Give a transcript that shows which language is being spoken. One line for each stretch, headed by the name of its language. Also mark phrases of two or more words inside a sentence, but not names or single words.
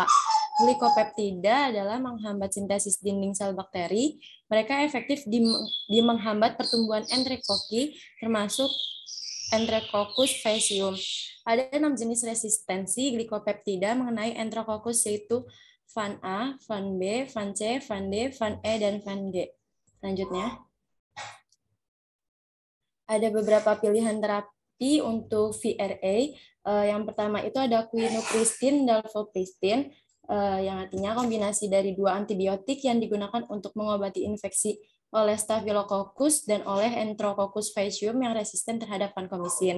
Indonesian: Glikopeptida adalah menghambat sintesis dinding sel bakteri. Mereka efektif di menghambat pertumbuhan enterokoki, termasuk Enterococcus faecium. Ada 6 jenis resistensi glikopeptida mengenai Enterococcus, yaitu Van A, Van B, Van C, Van D, Van E, dan Van G. Selanjutnya, ada beberapa pilihan terapi untuk VRA. Yang pertama itu ada quinupristin, dalfopristin, yang artinya kombinasi dari dua antibiotik yang digunakan untuk mengobati infeksi oleh Staphylococcus dan oleh Enterococcus faecium yang resisten terhadap vancomycin.